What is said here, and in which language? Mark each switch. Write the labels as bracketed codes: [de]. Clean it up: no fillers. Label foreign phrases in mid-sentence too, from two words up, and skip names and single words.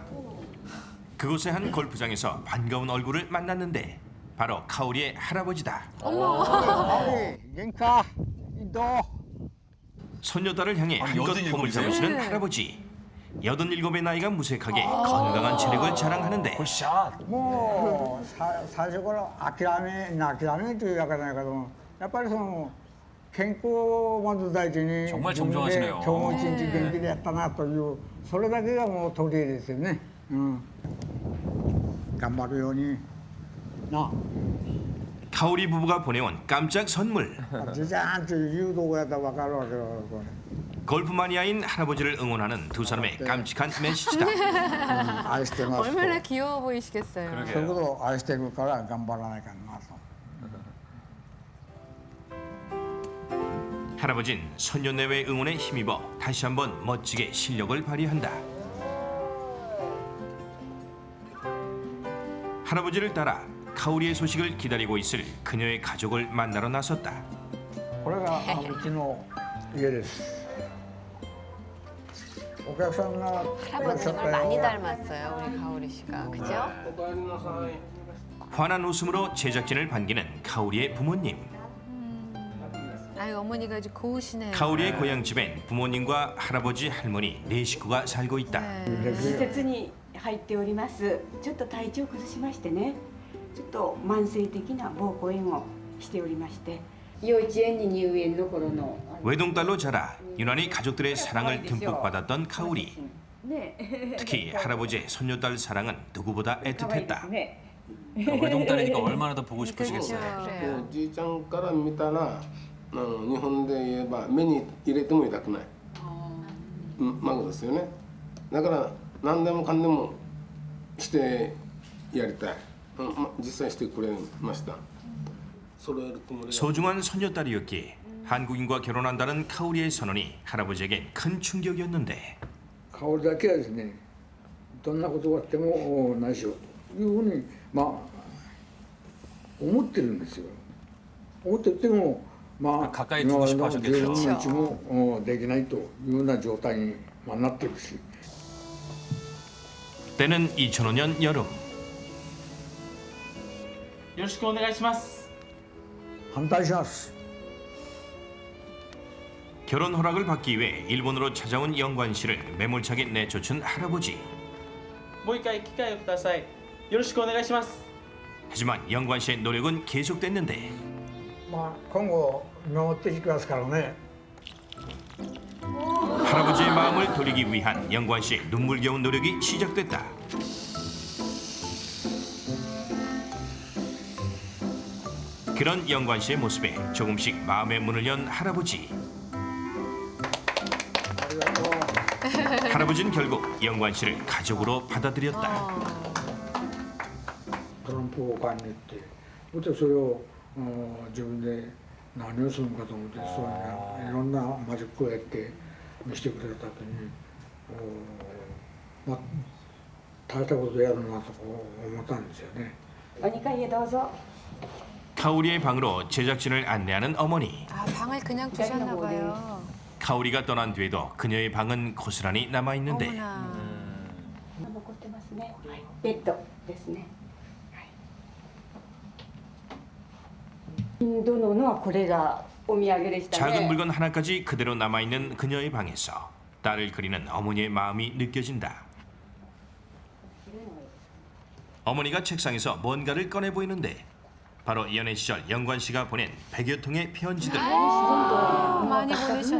[ko] 그곳의 한 골프장에서 반가운 얼굴을 만났는데 바로 카오리의 할아버지다. 손녀딸을 향해 한껏 폼을 잡으시는 할아버지. 87의 나이가 무색하게 건강한 체력을 자랑하는데 굿샷. [ja] もう最初から諦めというわけじゃないけどやっぱりその健康をまず第一に [ko] 정말 정정하시네요. [ja] 今日も一日元気でやったなというそれだけがもう取り柄ですよね、頑張るようにな [ko] 카오리 부부가 보내온 깜짝 선물. [ja] じじゃーんという誘導がやったら分かるわけよこれ [ko] 골프 마니아인 할아버지를 응원하는 두 사람의 깜찍한 메시지다. [ja] 愛してますと [ko] 얼마나 귀여워 보이시겠어요. [ja] そういうことを愛してるから頑張らないかなと [ko] 할아버진 손녀내외 응원에 힘입어 다시 한번 멋지게 실력을 발휘한다. 할아버지를 따라 카오리의 소식을 기다리고 있을 그녀의 가족을 만나러 나섰다. [ja] これがうちの家です お客さんが [ko] 할아버님을 많이 닮았어요, 우리 가오리 씨가. 그죠? 환한 웃음으로 제작진을 반기는 카오리의 부모님. 아유, 어머니가 아주 고우시네요. 카오리의 고향집엔 부모님과 할아버지, 할머니 네 식구가 살고 있다. [ja] 施設に入っております。ちょっと体調を崩しましてね、ちょっと慢性的な膀胱炎をしておりまして、幼稚園に入園の頃の [ko] 외동딸로 자라 유난히 가족들의 사랑을 듬뿍 받았던 카오리. [ja] ね、 [ko] 특히 할아버지의 손녀딸 사랑은 누구보다 애틋했다. 외동딸이니까 얼마나 더 보고 싶으시겠어요. [ja] じいちゃんから見たら日本で言えば目に入れても痛くない孫ですよねだから何でもかんでもしてやりたい、実際してくれました [ko] 소중한 손녀딸이었기에 한국인과 결혼한다는 카오리의 선언이 할아버지에겐 큰 충격이었는데 [ja] 香りだけはですねどんなことがあっても内緒というふうにまあ思ってるんですよ思っててもまあ今までの10分の1もできないというような状態になっているし [ko] 때는 2005년 여름 [ja] よろしくお願いします反対します [ko] 결혼 허락을 받기 위해 일본으로 찾아온 영관 씨를 매몰차게 내쫓은 할아버지. [ja] もう一回機会をくださいよろしくお願いします [ko] 하지만 영관 씨의 노력은 계속됐는데 [ja] まあ今後見守っていきますからね [ko] 할아버지의 마음을 돌리기 위한 영관 씨의 눈물겨운 노력이 시작됐다. 그런 영관 씨의 모습에 조금씩 마음의 문을 연 할아버지. 할아버지는 결국 영관 씨를 가족으로 받아들였다. [ja] トランプを買いに行ってそれを自分で何をするのかと思ってそういういろんなマジックをやって見せてくれた後にまあ大したことやるなと思ったんですよね。 2階へどうぞ [ko] 카오리의 방으로 제작진을 안내하는 어머니. 아, 방을 그냥 두셨나 봐요. 카오리가 떠난 뒤에도 그녀의 방은 고스란히 남아 있는데 [ja] 残ってますね。ベッドですね。インドのはこれがお土産でしたね。 [ko] 작은 물건 하나까지 그대로 남아 있는 그녀의 방에서 딸을 그리는 어머니의 마음이 느껴진다. 어머니가 책상에서 뭔가를 꺼내 보이는데 바로 연애 시절 영관 씨가 보낸 100여 통의 편지들. 많이 보내셨네요.